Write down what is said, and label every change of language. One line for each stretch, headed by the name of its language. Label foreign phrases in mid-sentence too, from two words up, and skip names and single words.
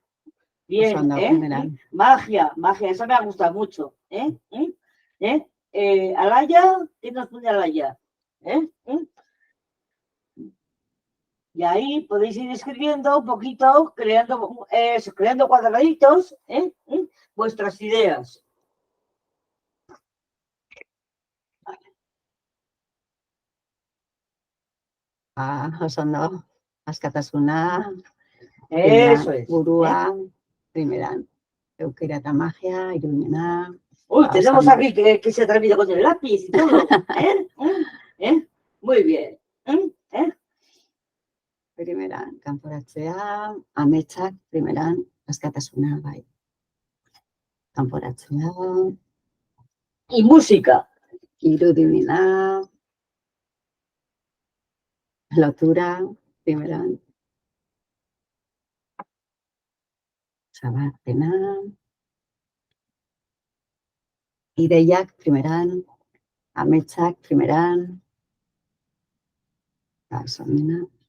Spanish: Bien, magia, esa me ha gustado mucho. Alaya, ¿qué nos pone Alaya? Y ahí podéis ir escribiendo un poquito, creando cuadraditos, vuestras ideas.
Basque: Oso ondo, askatasuna,
Spanish: Eso es.
Basque: burua, primeran, eukera eta magia, irudimena.
Spanish: Uy, tenemos aquí que se ha atrevido con el lápiz y todo. Muy bien.
Basque: Primeran, kanporatzea, ametsak, primeran, askatasuna, bai. Kanporatzea.
Spanish: Y música.
Basque: Irudimena. Lotura, primeran. Zabalpena. Ideiak, primeran. Ametsak, primeran. Sormena.